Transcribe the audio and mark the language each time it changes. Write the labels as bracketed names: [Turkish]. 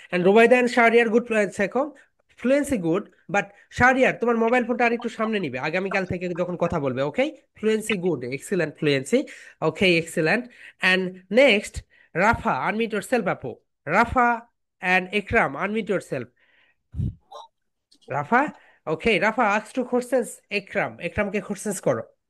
[English] And Rubaida and Shahriyar good second. Fluency good, but [Bangla] Shahriyar তোমার mobile ফোনটা আর একটু সামনে নিবে আগামীকাল থেকে যখন কথা বলবে, ওকে? [English] Fluency good, excellent fluency. Okay, excellent. And next, Rafa, unmute yourself আপু. Rafa and Ikram, unmute yourself. Rafa, okay, Rafa ask two questions. একরামকে questions করো.